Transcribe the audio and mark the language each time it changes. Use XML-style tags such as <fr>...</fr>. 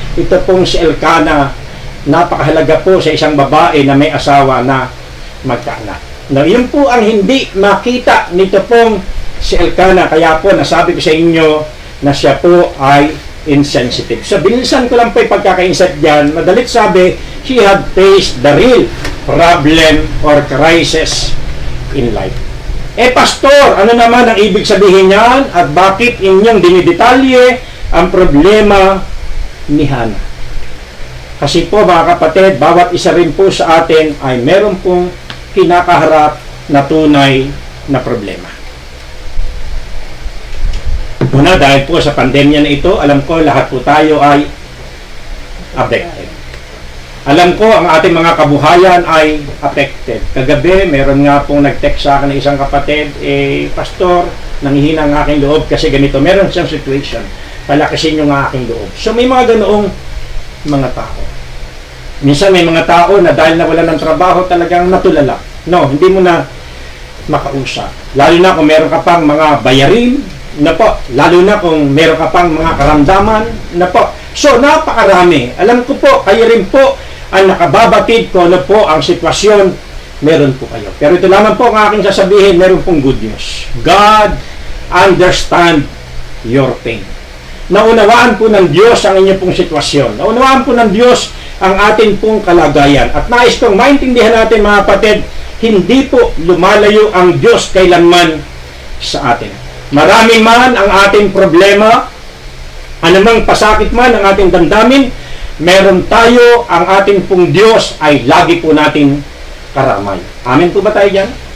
<tl>ito pong si Elkanah, napakahalaga po sa isang babae na may asawa na magkaanak. Now, yun po ang hindi makita nito pong si Elkanah. Kaya po, nasabi ko sa inyo na siya po ay insensitive. So, binilisan ko lang po yung pagkaka-insight dyan. Madalit sabi,</tl> <en>he had faced the real problem or crisis in life.</en> <tl>Pastor, ano naman ang ibig sabihin niyan at bakit inyong dinidetalye ang problema ni Hannah? Kasi po mga kapatid, bawat isa rin po sa atin ay meron pong kinakaharap na tunay na problema. Una, dahil po sa pandemya na ito, alam ko lahat po tayo ay affected. Alam ko ang ating mga kabuhayan ay affected. Kagabi, meron nga pong nag-text sa akin ng isang kapatid, Pastor, nanghihina ang aking loob kasi ganito. Meron siyang situation. Palakasin nyo nga aking loob. So may mga ganoong mga tao. Minsan may mga tao na dahil nawala ng trabaho talagang natulala. No, hindi mo na makausap. Lalo na kung meron ka pang mga bayarin, na po. Lalo na kung meron ka pang mga karamdaman, na po. So napakarami. Alam ko po, kayo rin po ang nakababatid ko ano po ang sitwasyon, meron po kayo. Pero ito lamang po ang aking sasabihin, meron pong good news.</tl> <en>God understand your pain.</en> <tl>Naunawaan po ng Diyos ang inyong pong sitwasyon. Naunawaan po ng Diyos ang atin pong kalagayan. At nais kong maintindihan natin mga kapatid, hindi po lumalayo ang Diyos kailanman sa atin. Marami man ang ating problema, anumang pasakit man ang ating damdamin, meron tayo, ang ating pong Diyos ay lagi po nating karamay. Amen po ba tayo dyan?</tl>